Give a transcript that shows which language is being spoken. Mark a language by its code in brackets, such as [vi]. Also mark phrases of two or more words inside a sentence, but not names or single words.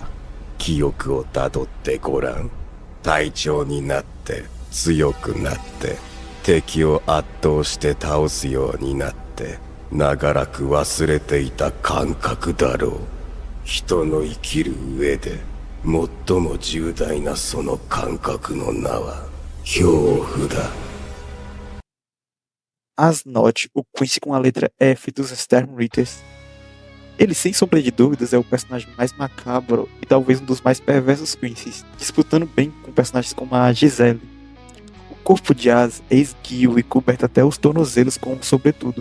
[ja] 記憶をたどってごらん。隊長になって、強くなって、敵を圧倒して倒すようになって、長らく忘れていた感覚だろう。人の生きる上で、最も重大なその感覚の名は、恐怖だ。 [pt] Asnod, o Quincy com a letra F dos Storm Readers. Ele, sem sombra de dúvidas, é o personagem mais macabro e talvez um dos mais perversos Quincy's, disputando bem com personagens como a Giselle. O corpo de Az é esguio e coberto até os tornozelos com um sobretudo.